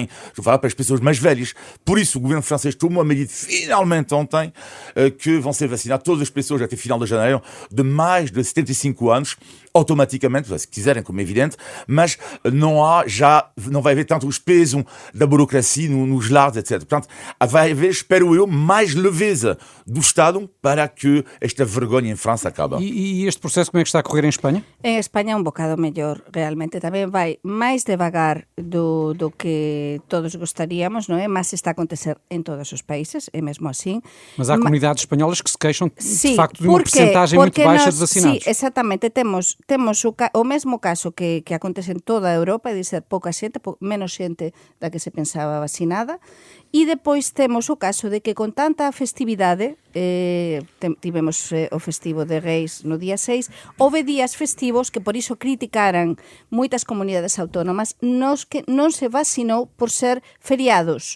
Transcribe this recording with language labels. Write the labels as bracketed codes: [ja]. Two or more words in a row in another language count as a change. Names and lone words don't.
[pt] Estou a falar para as pessoas mais velhas. Por isso, o governo francês tomou a medida, finalmente ontem, que vão ser vacinadas todas as pessoas até final de janeiro, de mais de 75 anos, automaticamente, se quiserem, como é evidente, mas não vai haver tanto os pesos da burocracia nos lares, etc. Portanto, vai haver, espero eu, mais leveza do Estado para que esta vergonha em França acabe. E este processo como é que está a correr em Espanha? [gl] En España un bocado mellor, realmente. Tamén vai máis devagar do que todos gostaríamos, non é? [pt] Mas está a acontecer en todos os países, é mesmo assim. Mas há comunidades espanholas que se queixam, [gl] Sí, [pt] de facto, de uma percentagem muito baixa de vacinados. [gl] Sí, exactamente. Temos o mesmo caso que acontece en toda a Europa, de ser pouca xente, menos xente da que se pensaba vacinada, e depois temos o caso de que con tanta festividade, tivemos o festivo de Reis no día 6, houve días festivos que por iso criticaran moitas comunidades autónomas nos que non se vacinou por ser feriados.